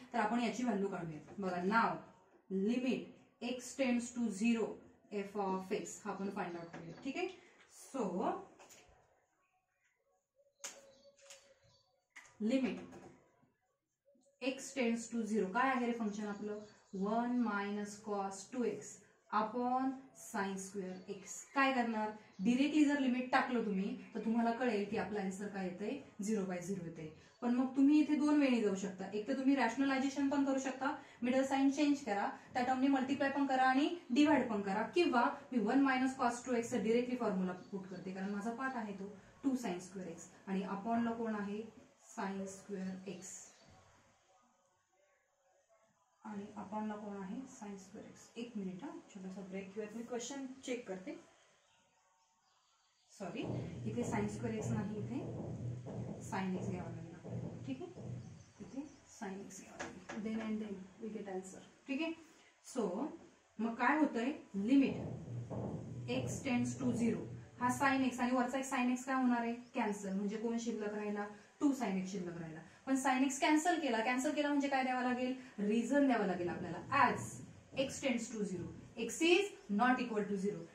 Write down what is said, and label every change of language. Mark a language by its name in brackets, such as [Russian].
[Marathi] तर आपण याची व्हॅल्यू काढूया. बघा, नाव [English] limit x tends to 0 f of x [Marathi] हा आपण फाइंड आउट करूया. ठीक आहे. [English] so limit x tends to 0 [Marathi] काय आहे रे फंक्शन आपलं? [English] 1 minus cos 2x upon sine square x. [Marathi] काय करणार? डिरेक्टली जर लिमिट टाकलं तुम्ही तर तुम्हाला कळेल की आपला आन्सर काय येतंय? 0/0 येते. पण मग तुम्ही इथे दोन वेळी जाऊ शकता. एक तर तुम्ही रॅशनलायझेशन पण करू शकता, मिडल साइन चेंज करा, त्या टर्मने मल्टिप्लाय पण करा आणि डिवाइड पण करा, किंवा मी 1 मायनस कॉस 2x चा डिरेक्टली फॉर्म्युला पुट करते, कारण माझा पार्ट आहे तो 2 साइन स्क्वेअर एक्स आणि अपॉनला कोण आहे? [English] Sine square x. [Marathi] आणि अपॉनला कोण आहे? Sine square x. एक मिनिट हा, छोटासा ब्रेक घेऊयात, मी क्वेश्चन चेक करते. सॉरी, इथे साइन स्क्वेअर एक्स नाही, इथे साइन एक्स घ्यावा लागेल. ठीक आहे, इथे साइन एक्स घ्यावा लागेल. [English] Then and then we get answer. [Marathi] ठीक आहे. सो मग काय होतंय? [English] limit x tends to 0 [Marathi] हा साइन एक्स आणि वरचा एक साइन एक्स काय होणार आहे? कॅन्सल. म्हणजे कोण शिल्लक राहिला? 2 साइन एक्स शिल्लक राहिला. पण साइन एक्स कॅन्सल केला म्हणजे काय द्यावा लागेल? रिझन द्यावा लागेल आपल्याला. [English] As x tends to 0 x is not equal to 0.